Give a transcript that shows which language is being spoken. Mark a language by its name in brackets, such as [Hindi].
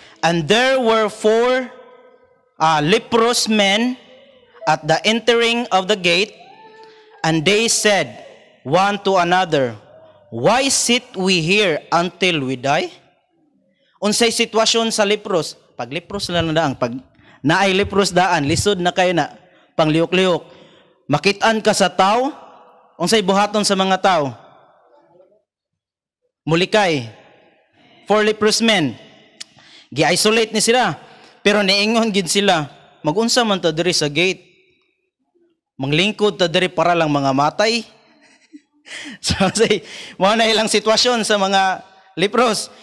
[English] And there were 4 leprous men at the entering of the gate, and they said one to another, why sit we here until we die? [Cebuano] Unsay sitwasyon sa lepros? Pag lepros lang na daang, pag naay lepros daan, lisod na kayo na, pangliok-liok. Makitaan ka sa tao, unsay buhaton sa mga tao? Mulikay. [English] 4 leprous men. [Cebuano] Gi-isolate ni sila. Pero niingon gid sila, magunsa man ta diri sa gate. Manglingkod ta diri para lang mga matay. So say, mo na ilang sitwasyon sa mga lepros.